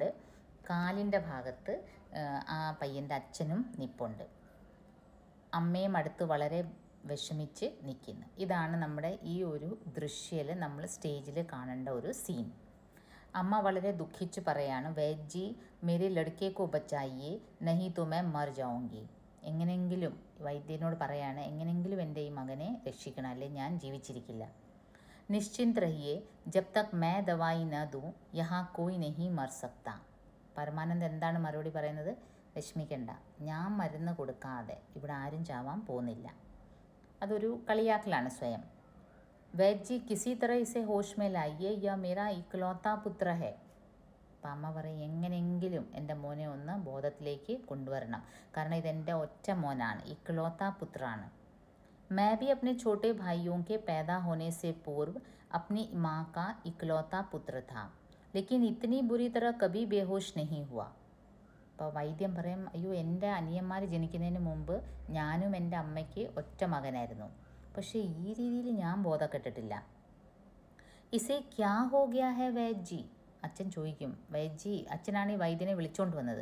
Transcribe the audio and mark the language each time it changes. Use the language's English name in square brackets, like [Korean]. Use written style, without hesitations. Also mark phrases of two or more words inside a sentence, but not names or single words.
[Malayalam] കാലിൻ്റെ ഭാഗത്ത് ആ പയ്യൻ്റെ അച്ഛനും നിപ്പുണ്ട്. അമ്മയും അടുത്ത് വളരെ വിഷമിച്ച് നിൽക്കുന്നു. ഇതാണ് നമ്മുടെ ഈ ഒരു ദൃശ്യത്തിൽ നമ്മൾ സ്റ്റേജിൽ കാണേണ്ട ഒരു സീൻ. അമ്മ വളരെ ദുഃഖിച്ച് പറയാണ്, [Hindi] वैद्यजी मेरे लड़के को बचाइए नहीं तो मैं मर जाऊंगी. [Malayalam] എങ്ങനെയെങ്കിലും വൈദ്യനോട് പറയാണ്, എങ്ങനെയെങ്കിലും എൻ്റെ ഈ മകനെ രക്ഷിക്കണം, അല്ലെങ്കിൽ ഞാൻ ജീവിച്ചിരിക്കില്ല. [Hindi] निश्चिंत रहिए, जब तक मैं दवाई न दूं यहाँ कोई नहीं मर सकता. [Malayalam] പരമാനന്ദ് എന്താണ് മറുപടി പറയുന്നത്? വിഷമിക്കണ്ട, ഞാൻ മരുന്ന് കൊടുക്കാതെ ഇവിടെ ആരും ചാവാൻ പോകുന്നില്ല. അതൊരു കളിയാക്കലാണ് സ്വയം. [Hindi] वैद्य जी किसी तरह इसे होश में लाइए, यह मेरा इकलौता पुत्र है. [Malayalam] അപ്പം അമ്മ പറയും, എങ്ങനെയെങ്കിലും എൻ്റെ മോനെ ഒന്ന് ബോധത്തിലേക്ക് കൊണ്ടുവരണം, കാരണം ഇതെൻ്റെ ഒറ്റ മോനാണ്, ഇക്ലോത്ത പുത്രാണ്. [Hindi] मैं भी अपने छोटे भाइयों के पैदा होने से पूर्व अपनी माँ का इकलौता पुत्र था, लेकिन इतनी बुरी तरह कभी बेहोश नहीं हुआ. [Malayalam] അപ്പോൾ വൈദ്യം പറയും, അയ്യോ എൻ്റെ അനിയന്മാർ ജനിക്കുന്നതിന് മുമ്പ് ഞാനും എൻ്റെ അമ്മയ്ക്ക് ഒറ്റ മകനായിരുന്നു, പക്ഷേ ഈ രീതിയിൽ ഞാൻ ബോധക്കെട്ടിട്ടില്ല. [Hindi] इसे क्या हो गया है वैद्यजी. [Malayalam] അച്ഛൻ ചോദിക്കും, വൈദ്യജി, അച്ഛനാണ് ഈ വൈദ്യനെ വിളിച്ചുകൊണ്ട് വന്നത്.